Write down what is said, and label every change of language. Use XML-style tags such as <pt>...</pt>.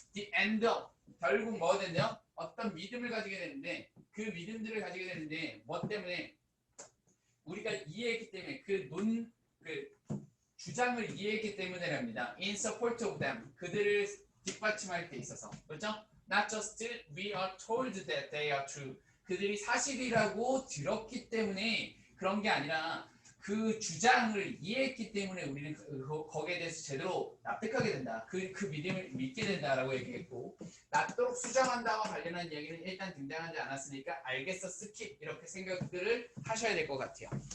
<en>The end of.</en> <ko>결국 뭐가 된대요? 어떤 믿음을 가지게 되는데 그 믿음들을 가지게 되는데 뭐 때문에? 우리가 이해했기 때문에 그 주장을 이해했기 때문에랍니다.</ko> <en>In support of them.</en> <ko>그들을 뒷받침할 때 있어서. 그렇죠?</ko> <en>Not just we are told that they are true.</en> <ko>그들이 사실이라고 들었기 때문에 그런 게 아니라 그 주장을 이해했기 때문에 우리는 거기에 대해서 제대로 납득하게 된다. 그 믿음을 믿게 된다라고 얘기했고 낫도록 수정한다와 관련한 얘기는 일단 등장하지 않았으니까 알겠어 스킵 이렇게 생각들을 하셔야 될 것 같아요.</ko>